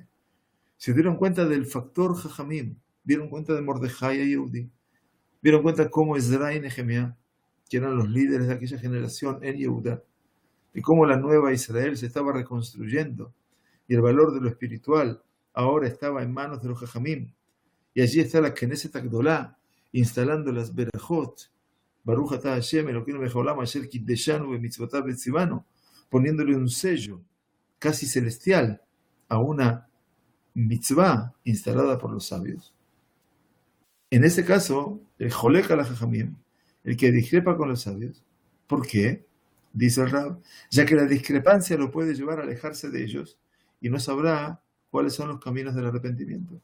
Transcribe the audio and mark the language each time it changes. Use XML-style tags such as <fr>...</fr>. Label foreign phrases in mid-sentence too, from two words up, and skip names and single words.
<es>Se dieron cuenta del factor jajamim, dieron cuenta de Mordejai y Yehudi, dieron cuenta cómo Ezra y Nehemías, que eran los líderes de aquella generación en Yehuda, y cómo la nueva Israel se estaba reconstruyendo, y el valor de lo espiritual ahora estaba en manos de los jajamim, y allí está la Knesset Agdolá, instalando las Berajot,</es> <he>ברוך אתה השם אלוקינו מלך העולם אשר קדשנו במצוותיו וציונו,</he> <es>poniéndole un sello casi celestial a una mitzvah instalada por los sabios. En ese caso, el</es> <he>חולק על חכמים,</he> <es>el que discrepa con los sabios. ¿Por qué? Dice el Rab, ya que la discrepancia lo puede llevar a alejarse de ellos y no sabrá cuáles son los caminos del arrepentimiento.</es>